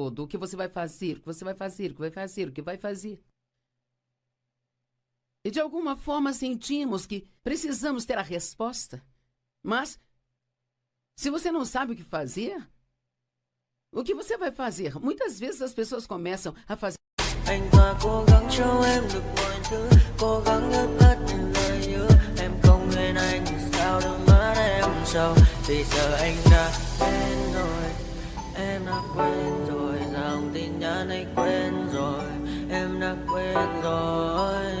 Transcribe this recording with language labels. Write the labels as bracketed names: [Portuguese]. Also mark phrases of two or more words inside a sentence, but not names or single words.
[Portuguese] O que você vai fazer? O que você vai fazer? O que vai fazer? O que vai fazer? E de alguma forma sentimos que precisamos ter a resposta. Mas, se você não sabe o que fazer, o que você vai fazer? Muitas vezes as pessoas começam a fazer... [Vietnamese] Anh ta cố gắng cho em được mọi thứ, cố gắng ngớt hết những lời hứa. Em không quên anh thì sao đôi mắt em sầu. Vì giờ anh đã quên rồi, em đã quên rồi. Dòng tin nhắn anh quên rồi, em đã quên rồi.